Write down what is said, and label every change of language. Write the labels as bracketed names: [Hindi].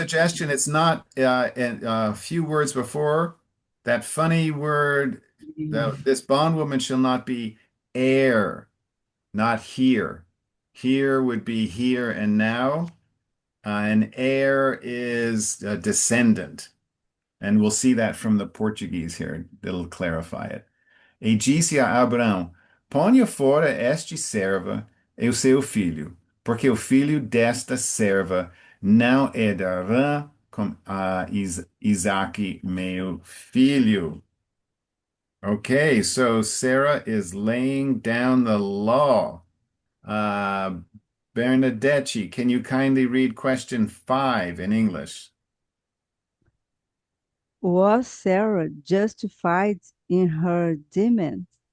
[English] suggestion, it's not in a few words before that funny word, this bondwoman shall not be heir, not here. Here would be here and now. An heir is a descendant. And we'll see that from the Portuguese here. It'll clarify it. [Portuguese] E disse a Abraão: Ponha fora este serva e o seu filho, porque o filho desta serva não herdará com Isaque, meu filho. [English] Okay, so Sarah is laying down the law. Uh, Bernadette, can you kindly read question 5 in English? Was Sarah justified in her demand?